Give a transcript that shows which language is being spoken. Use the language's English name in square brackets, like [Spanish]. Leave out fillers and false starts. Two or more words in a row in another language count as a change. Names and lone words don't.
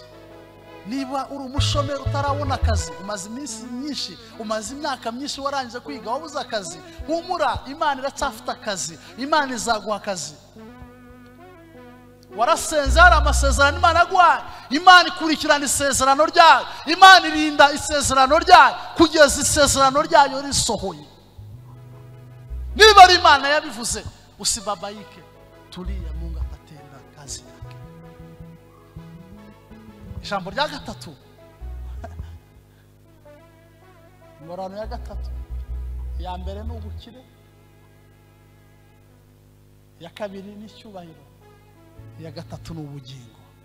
[Kinyarwanda] Niba uri umushomeri utarabona akazi, umaze iminsi myinshi, umaze imyaka myinshi warangije kwiga wabuze akazi, humura, Imana iracyafite akazi, Imana izaguha akazi. Warasenze hari amasezerano Imana aguhaye, Imana ikurikirana isezerano ryayo, Imana irinda isezerano ryayo kugeza isezerano ryayo risohoye. Niba ari Imana yabivuze, [Swahili] usibabaike, tulia, Mungu atatenda kazi yake. [Kinyarwanda] Ijambo rya gatatu, ingorane ya gatatu, ya mbere ni ubukire, ya kabiri ni icyubahiro, ya gatatu ni ubugingo.